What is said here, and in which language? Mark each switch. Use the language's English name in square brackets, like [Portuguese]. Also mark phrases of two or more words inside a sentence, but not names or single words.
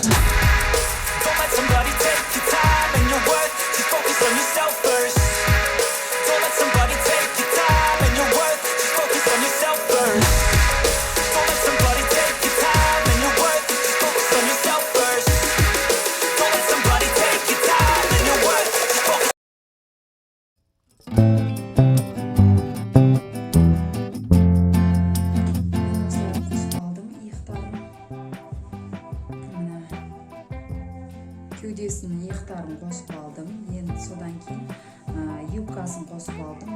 [English] Don't let somebody take your time and your worth, just focus on yourself first. Don't let somebody take your time and your worth, just focus on yourself first. Don't let somebody take your time and your worth, just focus on yourself first. Don't let somebody take your time and your worth, just focus. [Kazakh] Кеудесінің иықтарын қосып алдым. Енді содан кейін юбкасын қосып алдым.